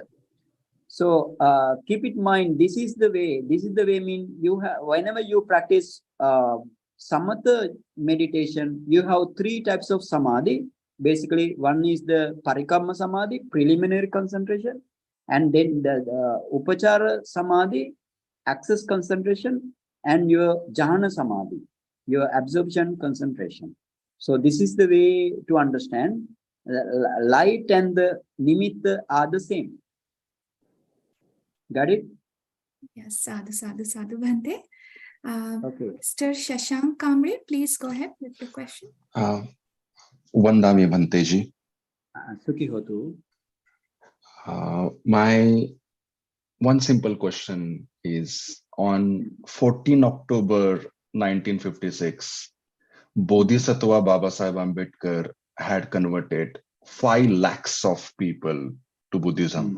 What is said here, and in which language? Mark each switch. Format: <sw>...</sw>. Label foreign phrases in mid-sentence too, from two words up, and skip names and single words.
<en>So keep it in mind, this is the way mean you have, whenever you practice samatha meditation, you have three types of samadhi. Basically, one is the</en> <pi>parikamma samadhi,</pi> <en>preliminary concentration, and then the</en> <pi>upachara samadhi,</pi> <en>access concentration, and your</en> <pi>jhana samadhi,</pi> <en>your absorption concentration. So this is the way to understand. Light and the nimitta are the same. Got it? Yes,</en> <pi>sadhu, sadhu, sadhu, Bhante.</pi> <en>Okay. Mr. Shashank Kamre, please go ahead with the question.</en> <pi>Vandami Bhanteji. Sukhi hotu.</pi> <en>My one simple question is, on 14 October 1956, Bodhisattva Baba Sahib Ambedkar had converted 5 lakhs of people to Buddhism.</en>